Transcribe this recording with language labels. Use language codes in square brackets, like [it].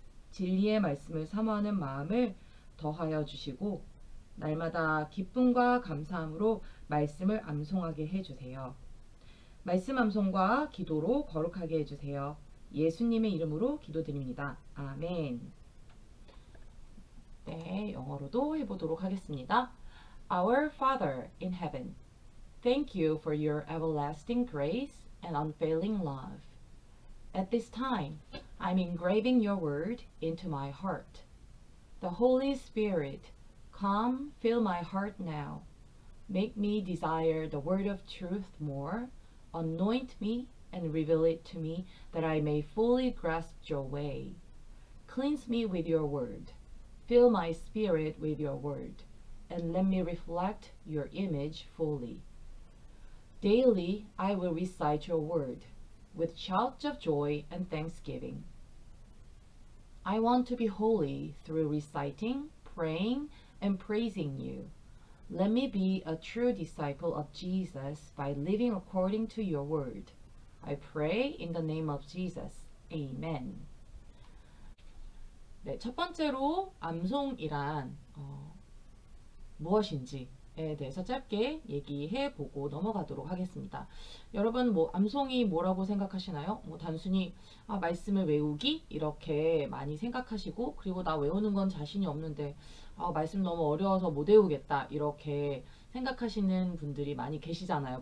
[ko] 진리의 말씀을 사모하는 마음을 더하여 주시고 날마다 기쁨과 감사함으로 말씀을 암송하게 해주세요. 말씀 암송과 기도로 거룩하게 해주세요. 예수님의 이름으로 기도드립니다. 아멘. 네, 영어로도 해보도록 하겠습니다. [en] Our Father in heaven, thank you for your everlasting grace and unfailing love. At this time, I'm engraving your word into my heart. The Holy Spirit, come, fill my heart now. Make me desire the word of truth more. Anoint me and reveal it to me that I may fully grasp your way. Cleanse me with your word. Fill my spirit with your word, and let me reflect your image fully. Daily I will recite your word with shouts of joy and thanksgiving. I want to be holy through reciting, praying, and praising you. Let me be a true disciple of Jesus by living according to your word. I pray in the name of Jesus. Amen. [ko] 네, 첫 번째로 암송이란 무엇인지에 대해서 짧게 얘기해 보고 넘어가도록 하겠습니다. 여러분, 뭐 암송이 뭐라고 생각하시나요? 뭐 단순히 말씀을 외우기 이렇게 많이 생각하시고, 그리고 나 외우는 건 자신이 없는데 말씀 너무 어려워서 못 외우겠다 이렇게 생각하시는 분들이 많이 계시잖아요.